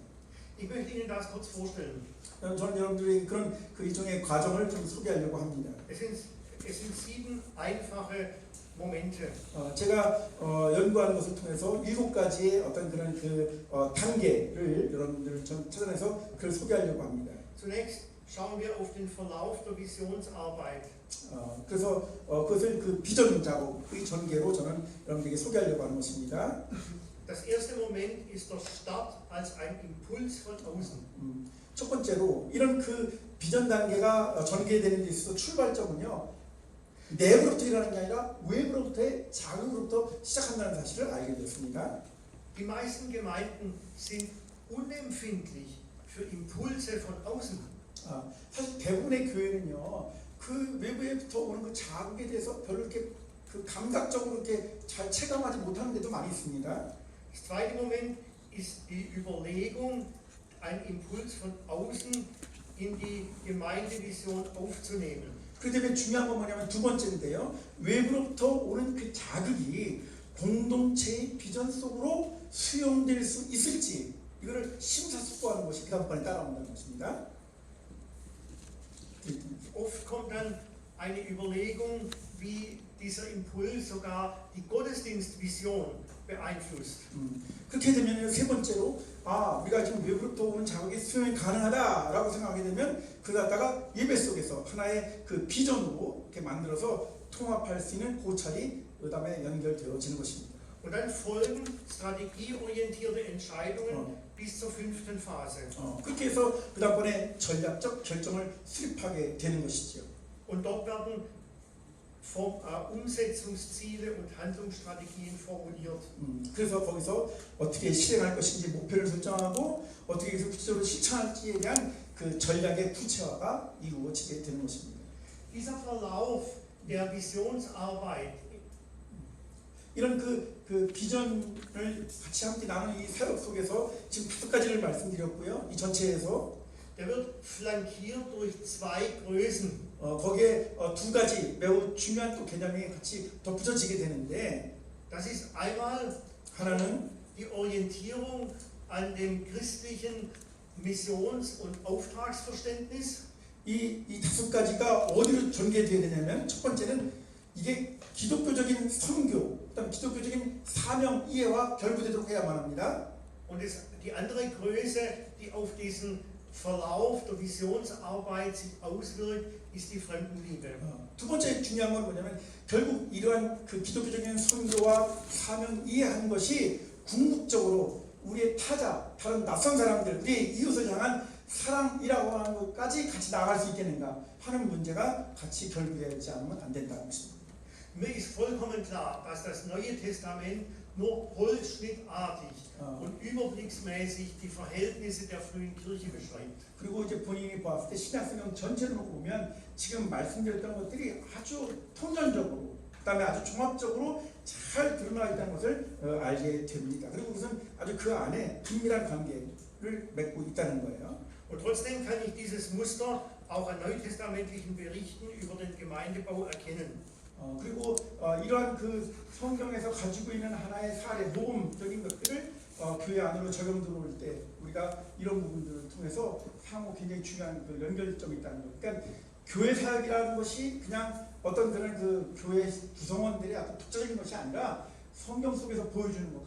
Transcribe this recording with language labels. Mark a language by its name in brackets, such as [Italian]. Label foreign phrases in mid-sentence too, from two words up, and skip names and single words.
[German] Ich möchte Ihnen das kurz vorstellen. [Korean] 저는 여러분들이 그런 그 일종의 과정을 좀 소개하려고 합니다. [German] Es sind 7 einfache Momente. [Korean] 제가 연구하는 것을 통해서 7가지의 어떤 그런 그 단계를 여러분들 좀 찾아내서 그걸 소개하려고 합니다. [German] Zunächst schauen wir auf den Verlauf der Visionsarbeit. [Korean] 그래서 그것을 그 비전 작업의 전개로 저는 여러분들에게 소개하려고 하는 것입니다. [German] Das erste Moment ist der Start als ein Impuls von außen. [Korean] 첫 번째로 이런 그 비전 단계가 전개되는 데 있어서 출발점은요 내부로부터 일어나는 게 아니라 외부로부터의 자극으로부터 시작한다는 사실을 알게 되었습니다. [German] Die meisten Gemeinden sind unempfindlich für Impulse von außen. [Korean] 사실 대부분의 교회는요 그 외부에부터 오는 그 자극에 대해서 별로 이렇게 그 감각적으로 이렇게 잘 체감하지 못하는 데도 많이 있습니다. [German] Das zweite Moment ist die Überlegung, einen Impuls von außen in die Gemeindevision aufzunehmen. [Korean] 그 다음에 중요한 건 뭐냐면 두 번째인데요. 외부로부터 오는 그 자극이 공동체의 비전 속으로 수용될 수 있을지 이거를 심사숙고하는 것이 그 다음번에 따라온다는 것입니다. [German] Oft kommt dann eine Überlegung, wie dieser Impuls sogar die Gottesdienstvision beeinflusst. [Korean] 그렇게 되면 세 번째로 우리가 지금 외부로부터 오는 자극이 수용이 가능하다라고 생각하게 되면 그걸 갖다가 예배 속에서 하나의 그 비전으로 이렇게 만들어서 통합할 수 있는 고찰이 그 다음에 연결되어지는 것입니다. [German] Und dann folgen strategieorientierte Entscheidungen bis zur 5. Phase. [Korean] 그렇게 해서 그 다음번에 전략적 결정을 수립하게 되는 것이죠. [German] Und dort werden Umsetzungsziele und Handlungsstrategien formuliert. [Korean] 그래서 거기서 어떻게 실행할 것인지 목표를 설정하고 어떻게 해서 구체적으로 실천할지에 대한 그 전략의 구체화가 이루어지게 되는 것입니다. [German] Dieser Verlauf der Visionsarbeit [Korean] 이런 그 비전을 같이 함께 나누는 이 사역 속에서 지금 5가지를 말씀드렸고요. 이 전체에서 [German] der wird flankiert durch 2 Größen. [Korean] 거기에 2가지 매우 중요한 또 개념이 같이 덧붙여지게 되는데 [German] Das ist einmal [Korean] 하나는 [German] die Orientierung an dem christlichen Missions- und Auftragsverständnis. [Korean] 이 5가지가 어디로 전개되어야 되냐면 첫 번째는 이게 기독교적인 선교, 그다음 기독교적인 사명 이해와 결부되도록 해야만 합니다. [German] Und die andere Größe, die auf diesen Verlauf der Visionsarbeit sich auswirkt, ist die Fremdenliebe. [Korean] 두 번째 중요한 건 뭐냐면 결국 이러한 그 기독교적인 선교와 사명 이해하는 것이 궁극적으로 우리의 타자, 다른 낯선 사람들, 우리의 이웃을 향한 사랑이라고 하는 것까지 같이 나아갈 수 있겠는가 하는 문제가 같이 결부되지 않으면 안 된다는 것입니다. [German] Mir ist vollkommen klar, dass das Neue Testament nur holzschnittartig und überblicksmäßig die Verhältnisse der frühen Kirche beschreibt. [Korean] 그리고 이제 본인이 봤을 때 신약성경 전체를 놓고 보면 지금 말씀드렸던 것들이 아주 통전적으로 그다음에 아주 종합적으로 잘 드러나 있다는 것을 알게 됩니다. 그리고 그것은 아주 그 안에 긴밀한 관계를 맺고 있다는 거예요. [German] Und trotzdem kann ich dieses Muster auch an neutestamentlichen Berichten über den Gemeindebau erkennen. [Korean] 그리고 이러한 그 성경에서 가지고 있는 하나의 사례, 모범적인 것들을 교회 안으로 적용 들어올 때 우리가 이런 부분들을 통해서 상호 굉장히 중요한 그 연결점이 있다는 것. 그러니까 교회 사역이라는 것이 그냥 어떤 그런 그 교회 구성원들의 어떤 독자적인 것이 아니라 성경 속에서 보여주는 것.